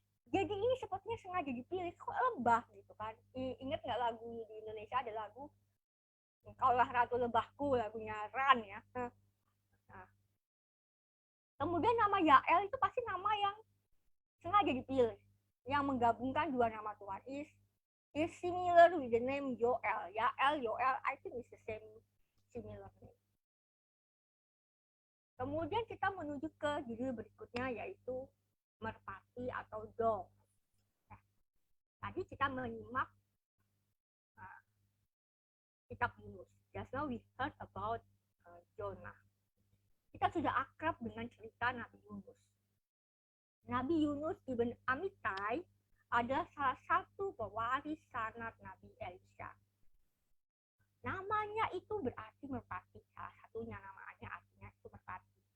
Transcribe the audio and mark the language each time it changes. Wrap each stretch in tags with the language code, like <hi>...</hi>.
<id>Jadi ini sepertinya sengaja dipilih, kok lebah gitu kan. Ingat nggak lagu di Indonesia ada lagu Kaulah Ratu Lebahku, lagunya Ran ya. Nah. Kemudian nama Yael itu pasti nama yang sengaja dipilih, yang menggabungkan dua nama Tuhan.</id> <en>Is similar with the name Yoel. Yael, Yoel, I think is the same similar name.</en> <id>Kemudian kita menuju ke judul berikutnya yaitu merpati atau dog. Nah, tadi kita menyimak kitab Yunus.</id> <en>just now we heard about Jonah.</en> <id>Kita sudah akrab dengan cerita Nabi Yunus. Nabi Yunus ibn Amittai adalah salah satu pewaris sanad Nabi Elisha. Namanya itu berarti merpati. Salah satunya namanya artinya itu merpati.</id>